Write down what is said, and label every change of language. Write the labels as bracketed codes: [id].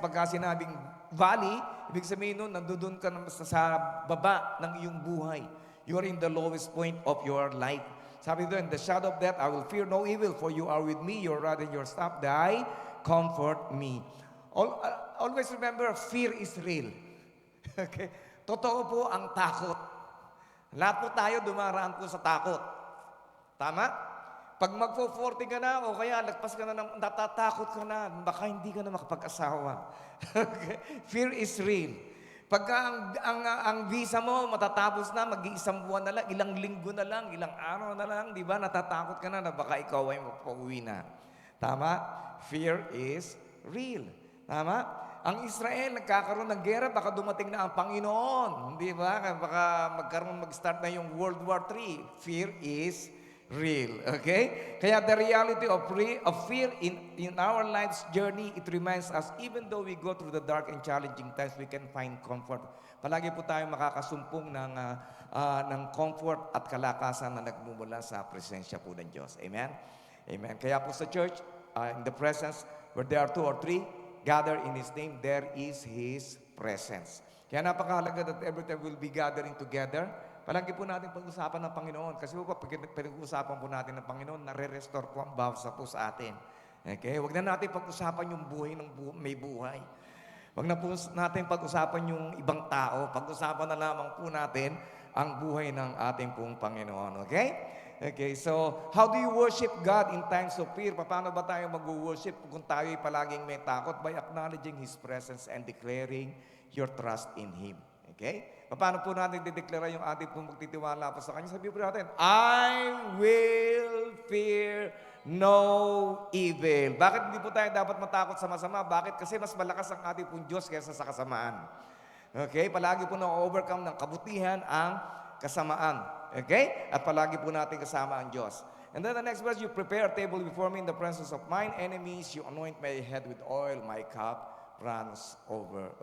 [tl] Pagka sinabing valley, ibig sabihin nun, nandoon ka sa baba ng iyong buhay. [en] You are in the lowest point of your life. [tl] Sabi doon, [en] in the shadow of death, I will fear no evil, for you are with me, your rod and your staff, they comfort me. Always remember, fear is real. [tl] Okay? Totoo po ang takot. Lahat po tayo dumaraan po sa takot. Tama? Pag magpo-40 ka na o kaya lagpas ka na, natatakot ka na, baka hindi ka na makapag-asawa. Okay? [en] Fear is real. [tl] Pagka ang visa mo matatapos na, mag-iisang buwan na lang, ilang linggo na lang, ilang araw na lang, di ba? Natatakot ka na baka ikaw ay magpauwi na. Tama? [en] Fear is real. [tl] Tama? Ang Israel, nagkakaroon ng gera, baka dumating na ang Panginoon. Di ba? Baka mag-start na yung World War III. [en] Fear is real. Okay? Kaya the reality of fear in our life's journey, it reminds us, even though we go through the dark and challenging times, we can find comfort. [tl] Palagi po tayo makakasumpong ng comfort at kalakasan na nagmumula sa presensya po ng Diyos. Amen? Amen. [en] Kaya po sa church, in the presence, where there are 2 or 3, gather in His name, there is His presence. [tl] Kaya napakahalaga [en] that every time we'll be gathering together, [tl] Palagi po natin pag-usapan ng Panginoon. Kasi po, pag pinag-uusapan po natin ng Panginoon, nare-restore po ang bawat sa po sa atin. Okay? Huwag na natin pag-usapan yung buhay ng may buhay. Huwag na po natin pag-usapan yung ibang tao. Pag-usapan na lamang po natin ang buhay ng ating pong Panginoon. Okay? [en] Okay, so how do you worship God in times of fear? [tl] Paano ba tayo mag-worship kung tayo'y palaging may takot? [en] By acknowledging His presence and declaring your trust in Him. [tl] Okay? Paano po natin dideklara yung ating pong magtitiwala po sa Kanya? Sabi po natin, [en] I will fear no evil. [tl] Bakit hindi po tayo dapat matakot sa masama? Bakit? Kasi mas malakas ang ating pong Diyos kaysa sa kasamaan. Okay? Palagi po na-overcome ng kabutihan ang kasamaan. Okay? At palagi po natin kasama ang Diyos. [en] And then the next verse, you prepare a table before me in the presence of mine enemies. You anoint my head with oil, my cup runs over.